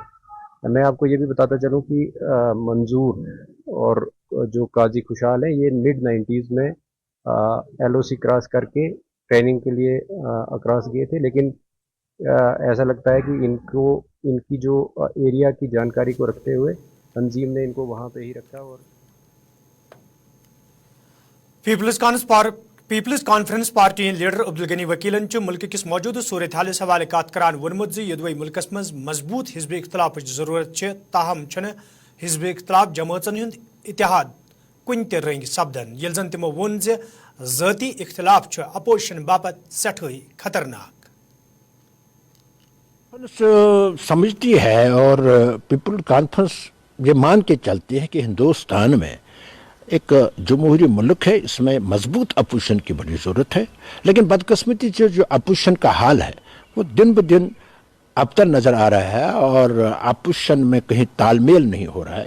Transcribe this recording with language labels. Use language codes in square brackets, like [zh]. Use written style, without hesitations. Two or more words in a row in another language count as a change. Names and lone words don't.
[ur] میں آپ کو یہ بھی بتاتا چلوں کہ منظور اور جو قاضی خوشحال ہیں یہ mid-90s میں [en] LOC cross [ur] کر کے ٹریننگ کے لیے اکراس گئے تھے، لیکن ایسا لگتا ہے کہ ان کی جو ایریا کی جانکاری کو رکھتے ہوئے تنظیم نے ان کو وہاں پہ ہی رکھا۔ اور [ks] پیپلز کانفرنس پارٹی لیڈر عبدالغنی وکیلن ملک کس موجودہ صورتحالس حوالہ کت کران وونمت زِ یدوی ملکس مز مضبوط حزب اختلاف ضرورت تاہم چھنہ حزب اختلاف جماعتن ہند اتحاد کن تہ رنگ سپدن، یل زن تمو وون زِ ذاتی اختلاف اپوزیشن باپت سٹھائی خطرناک۔ [ur] سمجھتی ہے اور پیپل کانفرنس یہ مان کے چلتی ہے کہ ہندوستان میں ایک جمہوری ملک ہے، اس میں مضبوط اپوزیشن کی بڑی ضرورت ہے، لیکن بدقسمتی سے جو اپوزیشن کا حال ہے وہ دن بدن ابتر نظر آ رہا ہے اور اپوزیشن میں کہیں تال میل نہیں ہو رہا ہے۔